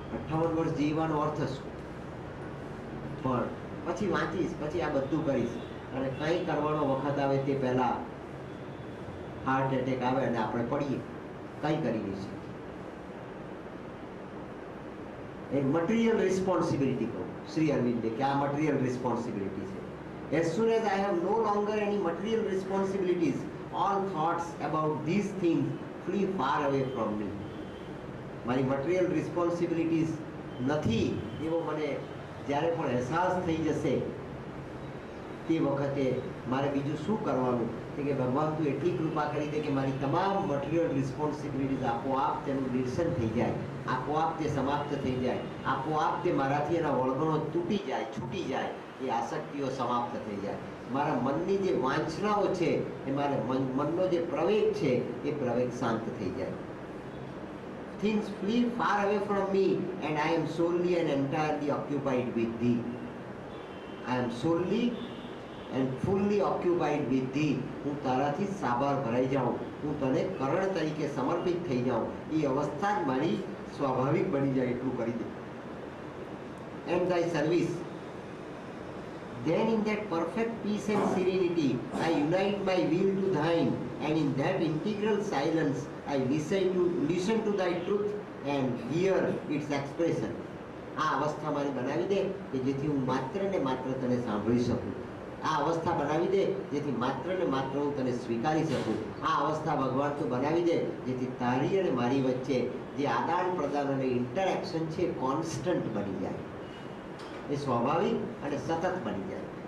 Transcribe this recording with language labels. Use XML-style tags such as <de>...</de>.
<gu>58 વર્ષ જીવવાનો અર્થ શું? પણ પછી વાંચીશ, પછી આ બધું કરીશ, અને કંઈ કરવાનો વખત આવે તે પહેલા હાર્ટ એટેક આવે અને આપણે પડીએ, કંઈ કરી નહીં શકીએ. એ મટીરિયલ રિસ્પોન્સિબિલિટી કહું શ્રી અરવિંદે કે આ મટીરિયલ રિસ્પોન્સિબિલિટી છે.</gu> <en>As soon as I have no longer any material responsibilities, all thoughts about these things flee far away from me.</en> <gu>મારી મટીરિયલ રિસ્પોન્સિબિલિટીઝ નથી એવો મને જ્યારે પણ અહેસાસ થઈ જશે તે વખતે મારે બીજું શું કરવાનું કે ભગવાન તું એટલી કૃપા કરી દે કે મારી તમામ મટીરિયલ રિસ્પોન્સિબિલિટીઝ આપોઆપ તેનું નિરસન થઈ જાય, આપોઆપ તે સમાપ્ત થઈ જાય, આપોઆપ તે મારાથી એના વળગણો તૂટી જાય, છૂટી જાય, એ આસક્તિઓ સમાપ્ત થઈ જાય. મારા મનની જે વાંચનાઓ છે, એ મારા મનનો જે પ્રવેગ છે એ પ્રવેગ શાંત થઈ જાય.</gu> <en>Things flee far away from me and I am solely and entirely occupied with thee. I am solely and fully occupied with thee.</en> <gu>હું તારાથી સાબાર ભરાઈ જાઉં, હું તને કરણ તરીકે સમર્પિત થઈ જાઉં, એ અવસ્થા જ મારી સ્વાભાવિક બની જાય એટલું કરી દે.</gu> <en>And thy service. Then in that perfect peace and serenity, I unite my will to thine, and in that integral silence, I listen to thy truth and hear its expression.</en> <gu>આ અવસ્થા મારી બનાવી દે કે જેથી હું માત્ર ને માત્ર તને સાંભળી શકું. આ અવસ્થા બનાવી દે જેથી માત્ર ને માત્ર હું તને સ્વીકારી શકું. આ અવસ્થા ભગવાન તું બનાવી દે જેથી તારી અને મારી વચ્ચે જે આદાન પ્રદાન અને ઇન્ટરેક્શન છે કોન્સ્ટન્ટ બની જાય, એ સ્વાભાવિક અને સતત બની જાય.</gu>